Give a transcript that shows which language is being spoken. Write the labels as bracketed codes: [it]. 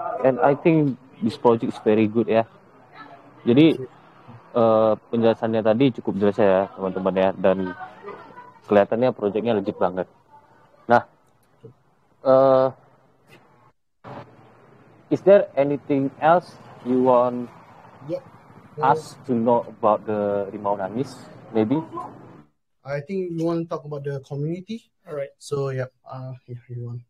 [en] And I think this project is very good ya. [id] Jadi penjelasannya tadi cukup jelas ya teman-teman ya, dan kelihatannya projectnya legit banget. [en] Nah, is there anything else you want us to know about the Rimau Nangis? Maybe. I think you want to talk about the community. All right. So yeah, if you want.